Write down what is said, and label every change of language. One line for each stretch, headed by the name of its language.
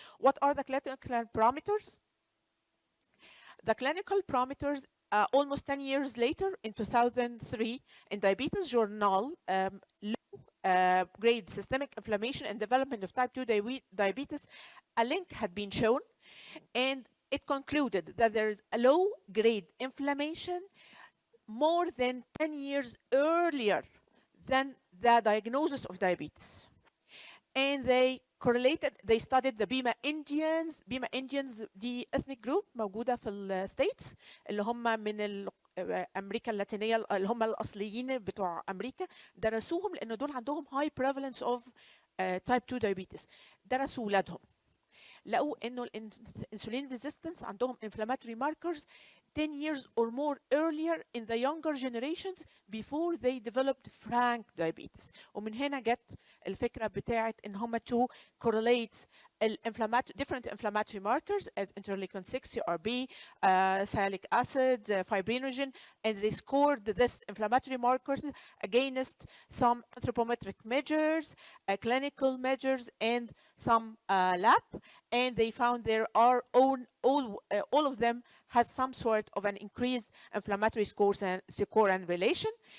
English: What are the clinical parameters? The clinical parameters, almost 10 years later, in 2003, in Diabetes Journal, low-grade systemic inflammation and development of type 2 diabetes, a link had been shown, and it concluded that there is a low-grade inflammation more than 10 years earlier than the diagnosis of diabetes. And they studied the Bima Indians.
Arabic: Bima Indians دي
English: ethnic group
Arabic: موجودة في الستيتس اللي هم من أمريكا اللاتينية، اللي هم الأصليين بتوع أمريكا. درسوهم لأن دول عندهم
English: high prevalence of type 2 diabetes.
Arabic: درسوا ولادهم لقوا انه الانسولين
English: resistance عندهم inflammatory markers 10 years or more earlier in the younger generations before they developed frank diabetes.
Arabic: ومن هنا جت الفكرة بتاعت ان هم
English: to correlate different inflammatory markers as interleukin 6, CRB, sialic acid, fibrinogen, and they scored this inflammatory markers against some anthropometric measures, clinical measures, and some lab, and they found there are all of them has some sort of an increased inflammatory score and relation.